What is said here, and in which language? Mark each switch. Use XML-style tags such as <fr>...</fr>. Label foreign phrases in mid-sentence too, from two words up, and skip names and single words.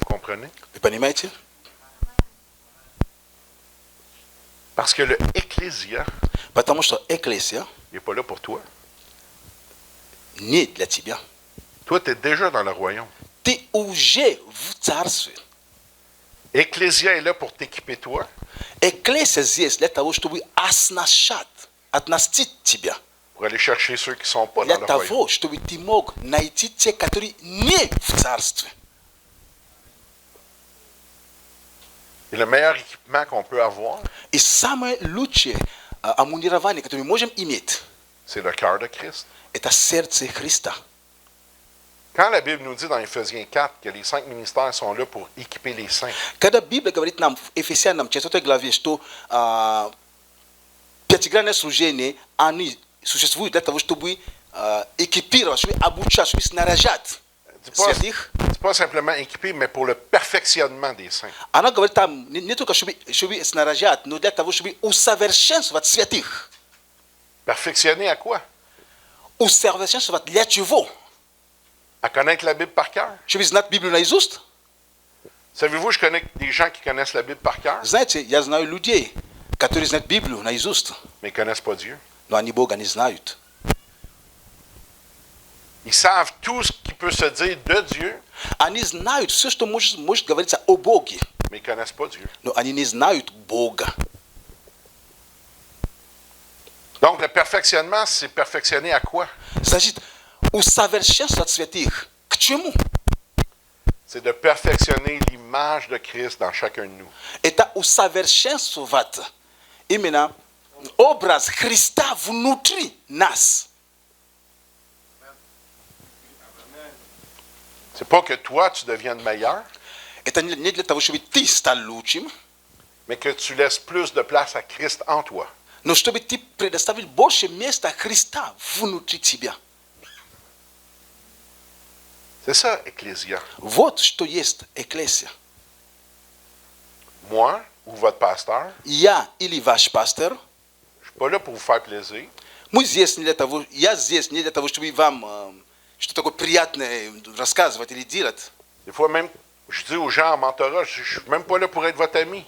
<fr>comprenez?</fr> <ru>Вы понимаете?</ru> <fr>Parce que le ecclésia</fr> <ru>Потому что экклесия</ru> <fr>n'est pas là pour toi.</fr> <ru>не для тебя.</ru> <fr>Toi, tu es déjà dans le royaume.</fr> <ru>Ты уже в царстве.</ru> <fr>Ecclésia est là pour t'équiper toi,</fr> <ru>Экклесия здесь для того, чтобы оснастить тебя.</ru> <fr>pour aller chercher ceux qui ne sont pas</fr> <ru>Для</ru> <fr>dans le royaume.</fr> <ru>того, чтобы ты мог найти те, которые не в царстве.</ru> <fr>Et le meilleur équipement qu'on peut avoir,</fr> <ru>И самое лучшее амунирование, которое мы можем иметь,</ru> <fr>c'est le cœur de Christ.</fr> <ru>это сердце Христа.</ru> <fr>Quand la Bible nous dit dans Éphésiens 4 que les 5 ministères sont là pour équiper les saints,</fr> <ru>Когда Библия говорит нам в Ефесянам 4 главе, что пятигранное служение, они существуют для того, чтобы экипировать, чтобы обучать, чтобы снаряжать святых.</ru> <fr>c'est pas simplement équiper, mais pour le perfectionnement des saints.</fr> <ru>Она говорит там не только, чтобы снаряжать, но для того, чтобы усовершенствовать святых.</ru> <fr>Perfectionner à quoi?</fr> <ru>Усовершенствовать для чего?</ru> <fr>À connaître la Bible par cœur.</fr> <ru>Чтобы знать Библию наизусть.</ru> <fr>Savez-vous, je connais des gens qui connaissent la Bible par cœur,</fr> <ru>Знаете, я знаю людей, которые знают Библию наизусть,</ru> <fr>mais ne connaissent pas Dieu.</fr> <ru>но они Бога не знают.</ru> <fr>Ils savent tout ce qui peut se dire de Dieu,</fr> <ru>Они знают все, что может говориться о Боге,</ru> <fr>mais ils ne connaissent pas Dieu.</fr> <ru>но они не знают Бога.</ru> <fr>Donc, le perfectionnement, c'est perfectionner à quoi?</fr> <ru>Значит, усовершенствовать святых к чему?</ru> <fr>C'est de perfectionner l'image de Christ dans chacun de nous.</fr> <ru>Это усовершенствовать именно образ Христа внутри нас.</ru> <fr>C'est pas que toi, tu deviennes meilleur,</fr> <ru>Это не для того, чтобы ты стал лучшим,</ru> <fr>mais que tu laisses plus de place à Christ en toi.</fr> <ru>но чтобы ты предоставил больше места Христа внутри тебя.</ru> <fr>C'est ça, Ecclésia.</fr> <ru>Вот что есть экклесия.</ru> <fr>Moi ou votre pasteur,</fr> <ru>Я или ваш пастор,</ru> <fr>je suis pas là pour vous faire plaisir.</fr> <ru>мы здесь не для того, я здесь не для того, чтобы вам что такое приятное рассказывать или делать.</ru> <fr>Des fois même, je dis aux gens en mentorat, je suis même pas là pour être votre ami.</fr>